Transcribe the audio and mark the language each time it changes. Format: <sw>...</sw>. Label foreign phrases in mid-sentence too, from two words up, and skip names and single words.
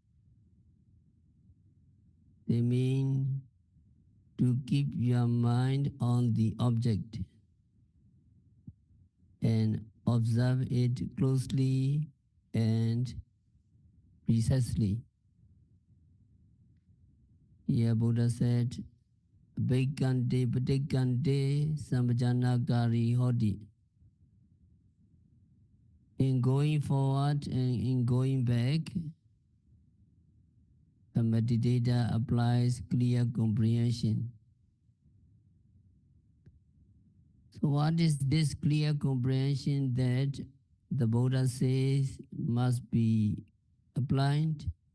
<en>They mean to keep your mind on the object and observe it closely and precisely. Here Buddha said,</en> <pi>abhikkante, paṭikkante, sampajānakārī hoti.</pi> <en>In going forward and in going back, the meditator applies clear comprehension. So what is this clear comprehension that the Buddha says must be applied?</en>